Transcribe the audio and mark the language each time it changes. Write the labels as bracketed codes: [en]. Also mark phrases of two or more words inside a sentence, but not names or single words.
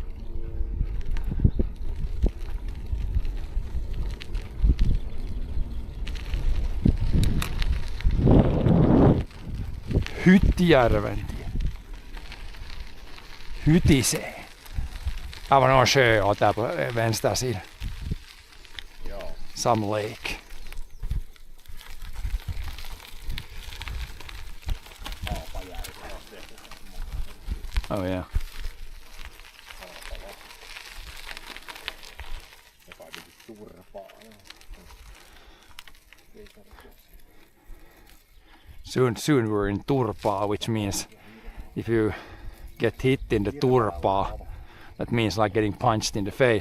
[fi] Hyttjärven tie. Hytisee. Aivan on [sv] sjö och där på vänster sida. [en] Some lake. Oh yeah. Soon we're in turpaa, which means if you get hit in the turpaa, that means like getting punched in the face.